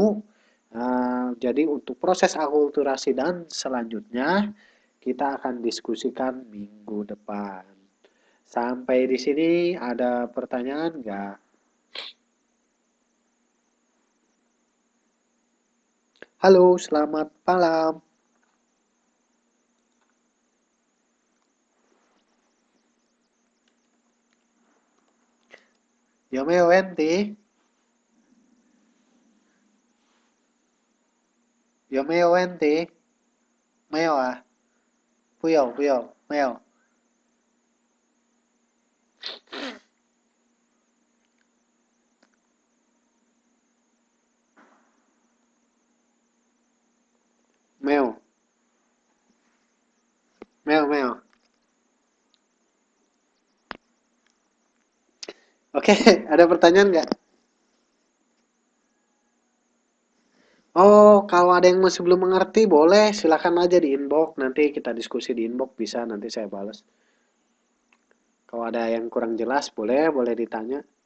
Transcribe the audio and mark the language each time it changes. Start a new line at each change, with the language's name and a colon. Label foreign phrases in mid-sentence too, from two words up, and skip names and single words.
Indonesian: Jadi untuk proses akulturasi dan selanjutnya kita akan diskusikan minggu depan. Sampai di sini ada pertanyaan nggak? Halo, selamat malam. Yo meo enti. Yo meo enti. Meo ah. Puyo, puyo, meo. Meo. Meo, meo. Oke, ada pertanyaan nggak? Oh, kalau ada yang masih belum mengerti, boleh silakan aja di inbox. Nanti kita diskusi di inbox bisa, nanti saya balas. Kalau ada yang kurang jelas, boleh ditanya.